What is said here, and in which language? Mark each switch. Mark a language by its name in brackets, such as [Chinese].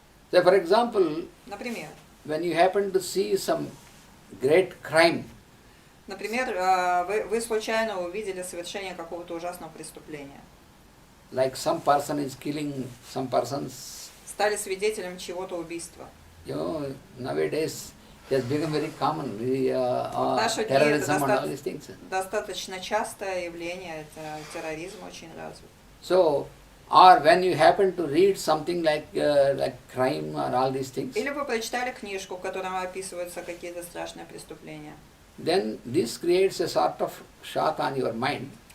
[English] So, for example, [Russian] Например, [English] when you happen to see some great crime, [Russian] вы случайно увидели совершение какого-то ужасного преступления. [English] like some person is killing some persons, [Russian] Стали свидетелем чьего-то убийства. [English] you know, nowadays it has become very common, [Russian] Наши дни [English] terrorism and all [Russian] это [English] these things. [Russian] достаточно частое явление, это терроризм очень развит. [English] So, or when you happen to read something like crime or all these things, [Russian] Или вы прочитали книжку, в которой описываются какие-то страшные преступления. [English] then this creates a sort of shock on your mind.